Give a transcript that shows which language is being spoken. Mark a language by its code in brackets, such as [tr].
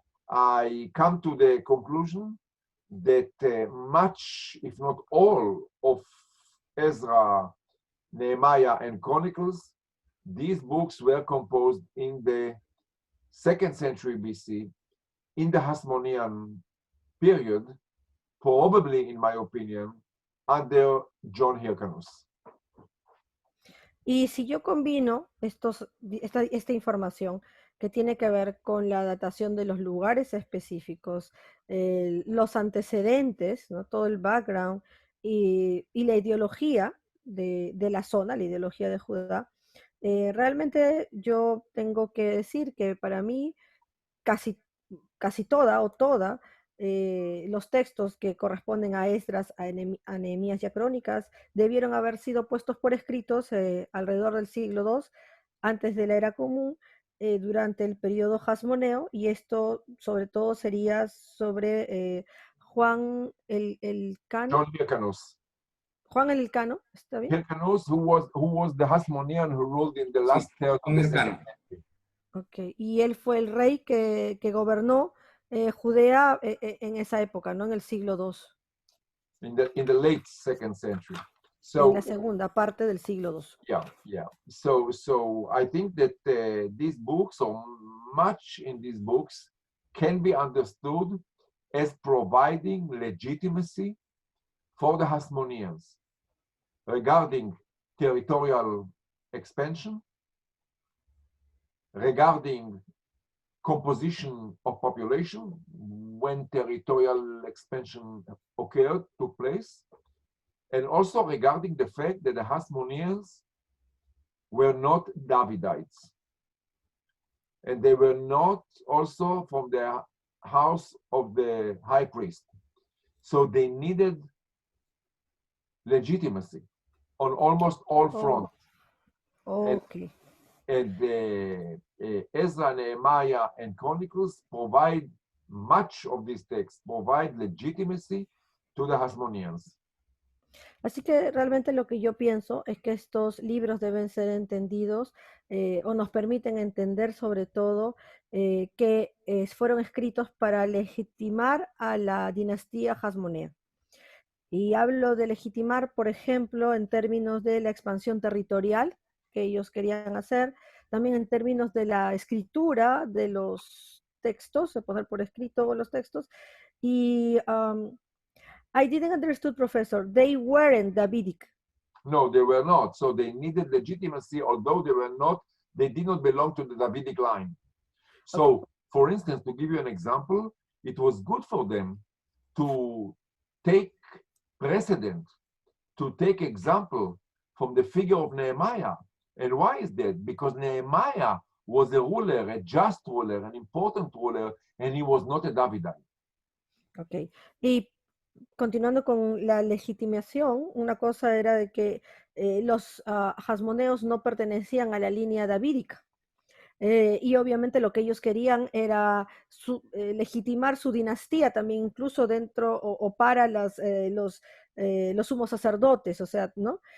[en] I come to the conclusion that much, if not all, of Ezra, Nehemiah, and Chronicles, these books were composed in the 2nd century BC, in the Hasmonean period, probably, in my opinion, under John Hyrcanus. [es] Y si yo combino esta información que tiene que ver con la datación de los lugares específicos, los antecedentes, ¿no? Todo el background y la ideología de la zona, la ideología de Judá, realmente yo tengo que decir que para mí casi toda los textos que corresponden a Esdras, a Nehemías y a Crónicas debieron haber sido puestos por escritos alrededor del siglo II antes de la era común, durante el periodo hasmoneo, y esto sobre todo sería sobre Juan el Cano. [en] John Hyrcanus. [es] Juan el Elcano, ¿está bien? [en] Hyrcanus, who was the Hasmonean who ruled in the last third of the second century. Okay. [es] Y él fue el rey que gobernó Judea en esa época, ¿no? En el siglo II. [en] In the late 2nd century. So, [es] en la segunda parte del siglo II. [en] Yeah. So I think that these books, or much in these books, can be understood as providing legitimacy for the Hasmoneans regarding territorial expansion, regarding composition of population when territorial expansion took place, and also regarding the fact that the Hasmoneans were not Davidites, and they were not also from the house of the high priest. So they needed legitimacy on almost all fronts. Okay. And Ezra, Nehemiah, and Chronicles provide much of these texts, provide legitimacy to the Hasmoneans. [es] Así que realmente lo que yo pienso es que estos libros deben ser entendidos o nos permiten entender sobre todo que fueron escritos para legitimar a la dinastía hasmonea. Y hablo de legitimar, por ejemplo, en términos de la expansión territorial que ellos querían hacer, también en términos de la escritura de los textos, de poner por escrito los textos. [en] Y I didn't understood, Professor, they weren't Davidic. No, they were not. So they needed legitimacy, although they were not, they did not belong to the Davidic line. So, Okay. for instance, to give you an example, it was good for them to take precedent, to take example from the figure of Nehemiah. And why is that? Because Nehemiah was a ruler, a just ruler, an important ruler, and he was not a Davidite. Ok. [es] Y continuando con la legitimación, una cosa era de que los hasmoneos no pertenecían a la línea davídica. Y obviamente lo que ellos querían era legitimar su dinastía también, incluso dentro o para los sumos sacerdotes, o sea, ¿no?